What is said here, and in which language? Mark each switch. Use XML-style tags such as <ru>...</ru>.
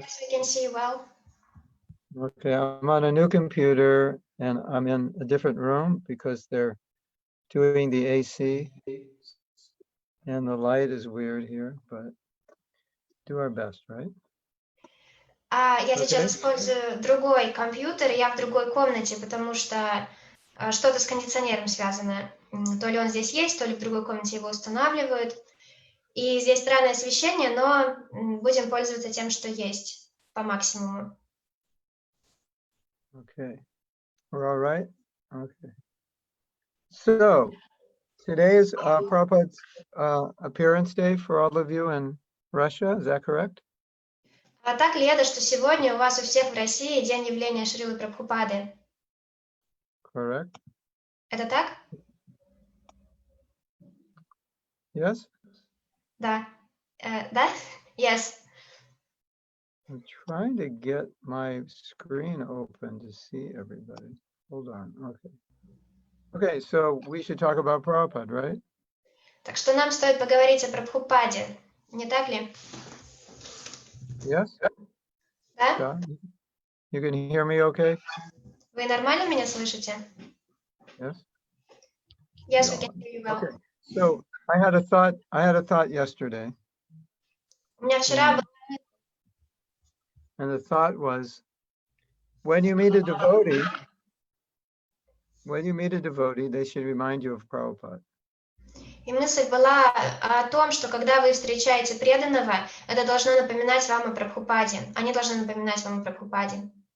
<en>Yes, we can see you well. Okay, I'm on a new computer and I'm in a different room because they're doing the AC and the light is weird here, but do our best, right?</en> <ru>Я сейчас</ru> <en>Okay.</en> <ru>использую другой компьютер, я в другой комнате, потому что что-то с кондиционером связано. То ли он здесь есть, то ли в другой комнате его устанавливают. И здесь странное освещение, но будем пользоваться тем, что есть по максимуму.</ru> <en>Okay. We're all right? Okay. So today is Prabhupada's appearance day for all of you in Russia. Is that correct?</en> <ru>А так ли это, что сегодня у вас у всех в России день явления Шрилы Прабхупады?</ru> <en>Correct.</en> <ru>Это так?</ru> <en>Yes?</en> <ru>Да. Да? Yes.</ru> <en>I'm trying to get my screen open to see everybody. Hold on. Okay. Okay, so we should talk about Prabhupada, right?</en> <ru>Так что нам стоит поговорить о Прабхупаде, не так ли?</ru> <en>Yes?</en> <ru>Да?</ru> <en>Yeah. You can hear me okay?</en> <ru>Вы нормально меня слышите?</ru> <en>Yes? Yes, we Yeah. can hear you well. Okay. So I had a thought yesterday,</en> <ru>У меня вчера был</ru> <en>and the thought was, when you meet a devotee, they should remind you of Prabhupada.</en> <ru>И мысль была о том, что когда вы встречаете преданного, это должно напоминать вам о Прабхупаде. Они должны напоминать вам о Прабхупаде.</ru>